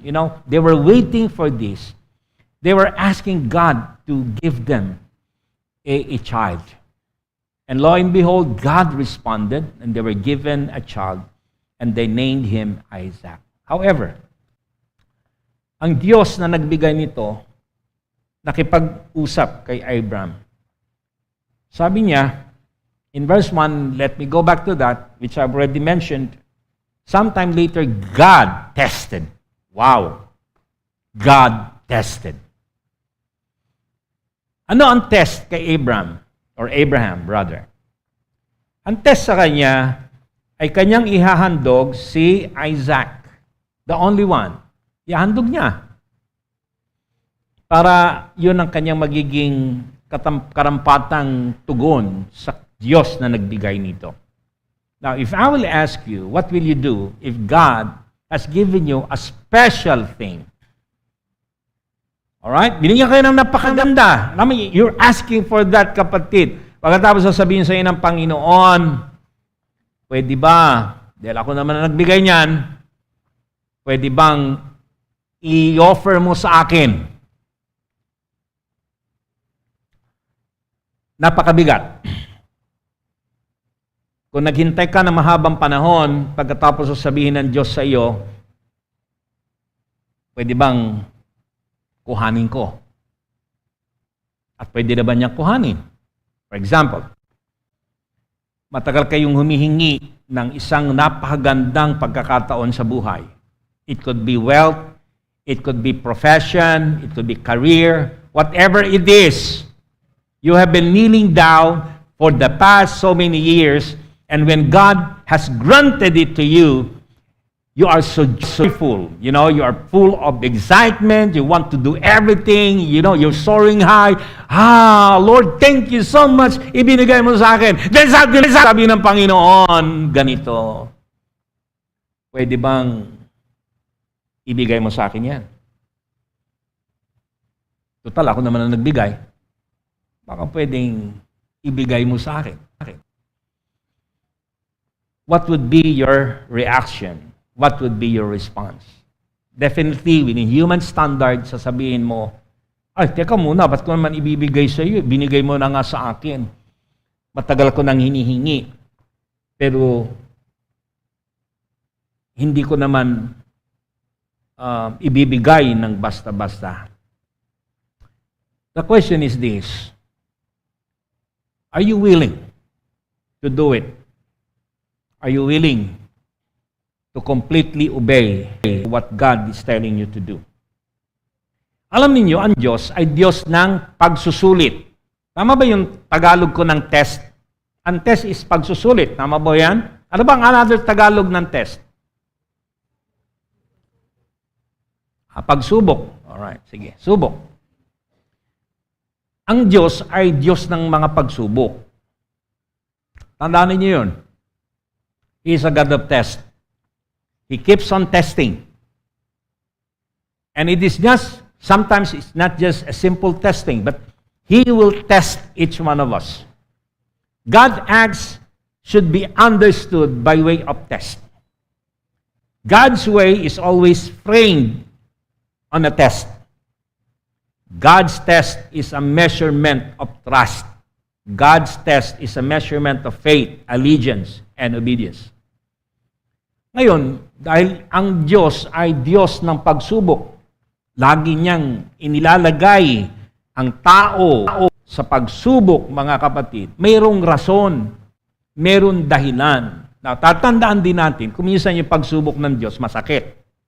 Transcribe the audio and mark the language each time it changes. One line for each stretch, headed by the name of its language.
English: You know, they were waiting for this. They were asking God to give them a child. And lo and behold, God responded, and they were given a child, and they named him Isaac.
Filipino: However, ang Diyos na nagbigay nito, nakipag-usap kay Abraham. Sabi niya,
English: in verse 1, let me go back to that, which I've already mentioned. Sometime later, God tested. Wow! God tested.
Filipino: Ano ang test kay Abraham?
English: Or Abraham, brother?
Filipino: Ang test sa kanya ay kanyang ihahandog si Isaac.
English: The only one.
Filipino: Ihahandog niya. Para yun ang kanyang magiging karampatang tugon sa Diyos na nagbigay nito.
English: Now, if I will ask you, what will you do if God has given you a special thing? Alright?
Filipino: Binigyan kayo ng napakaganda.
English: You're asking for that, kapatid.
Filipino: Pagkatapos sasabihin sa iyo ng Panginoon, pwede ba, dahil ako naman na nagbigay niyan, pwede bang i-offer mo sa akin? Napakabigat. Kung naghintay ka ng mahabang panahon, pagkatapos sasabihin ng Diyos sa iyo, pwede bang kuhanin ko? At pwede na ba niyang kuhanin?
English: For example,
Filipino: matagal kayong humihingi ng isang napakagandang pagkakataon sa buhay.
English: It could be wealth, it could be profession, it could be career, whatever it is. You have been kneeling down for the past so many years, and when God has granted it to you, you are so joyful. You know, you are full of excitement. You want to do everything. You know, you're soaring high. Lord, thank you so much.
Filipino: Ibinigay mo sa akin. Then sabi ng Panginoon, ganito, pwede bang ibigay mo sa akin yan? Total, ako naman ang nagbigay. Baka pwedeng ibigay mo sa akin.
English: What would be your reaction? What would be your response? Definitely, within human standard,
Filipino: sasabihin mo, ay, teka muna, ba't ko naman ibibigay sa iyo? Binigay mo na nga sa akin. Matagal ko nang hinihingi. Pero, hindi ko naman ibibigay ng basta-basta.
English: The question is this: are you willing to do it? Are you willing to completely obey what God is telling you to do?
Filipino: Alam niyo, ang Diyos ay Diyos ng pagsusulit. Tama ba yung Tagalog ko ng test? Ang test is pagsusulit. Tama ba yan? Ano ba ang another Tagalog ng test? Pagsubok. Alright, sige. Subok. Ang Diyos ay Diyos ng mga pagsubok. Tandaan niyo yun.
English: He is a God of test. He keeps on testing. And it is just, sometimes it's not just a simple testing, but He will test each one of us. God's acts should be understood by way of test. God's way is always framed on a test. God's test is a measurement of trust. God's test is a measurement of faith, allegiance, and obedience.
Filipino: Ngayon, dahil ang Diyos ay Diyos ng pagsubok, lagi niyang inilalagay ang tao sa pagsubok, mga kapatid. Mayroong rason, mayroong dahilan. Now, tatandaan din natin, kuminsan yung pagsubok ng Diyos, masakit.